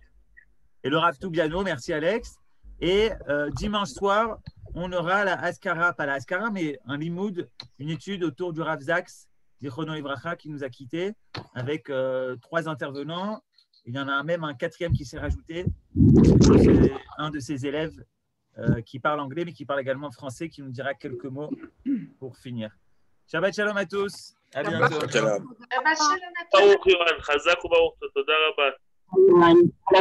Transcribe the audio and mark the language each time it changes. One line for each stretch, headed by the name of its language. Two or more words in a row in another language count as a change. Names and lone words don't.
French: Et le Rav Toubiano, merci Alex. Et dimanche soir, on aura la Askara, pas la Askara, mais un limoud, une étude autour du Rav Zaks,
Hebrew: זכרונו לברכה,
French: qui nous a quittés, avec 3 intervenants. Il y en a même un 4e qui s'est rajouté. C'est un de ses élèves qui parle anglais, mais qui parle également français, qui nous dira quelques mots pour finir.
Hebrew: שבת שלום
French: à tous. À bientôt.
Hebrew: שבת שלום. ברוך יוחנן חזק וברוך תודה רבה.